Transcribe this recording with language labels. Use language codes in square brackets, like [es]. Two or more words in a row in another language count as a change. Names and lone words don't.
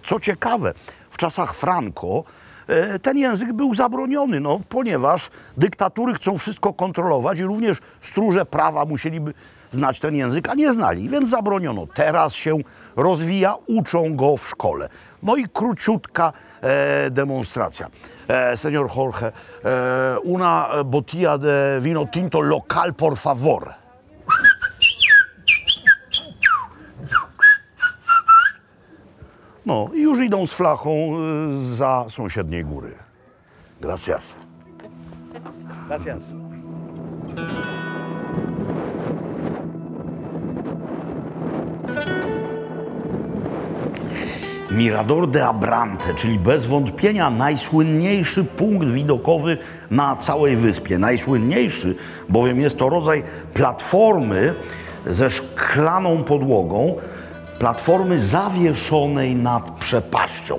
[pl] Co ciekawe, w czasach Franco ten język był zabroniony, no, ponieważ dyktatury chcą wszystko kontrolować i również stróże prawa musieliby znać ten język, a nie znali, więc zabroniono. Teraz się rozwija, uczą go w szkole. No i króciutka demonstracja. [es] Señor Jorge, una botella de vino tinto local, por favor. [pl] No i już idą z flachą za sąsiedniej góry. [es] Gracias. Gracias. [pl] Mirador de Abrante, czyli bez wątpienia najsłynniejszy punkt widokowy na całej wyspie. Najsłynniejszy, bowiem jest to rodzaj platformy ze szklaną podłogą, platformy zawieszonej nad przepaścią.